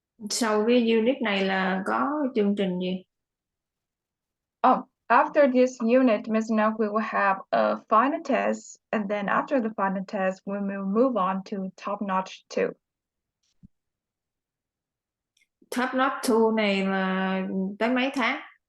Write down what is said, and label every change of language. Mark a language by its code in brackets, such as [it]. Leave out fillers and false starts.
[vi] Sau cái unit này là có chương trình gì? [en] After this unit, Ms. Nok, we will have a final test, and then after the final test, we will move on to top-notch 2. [vi] Top Notch 2 này là tới mấy tháng?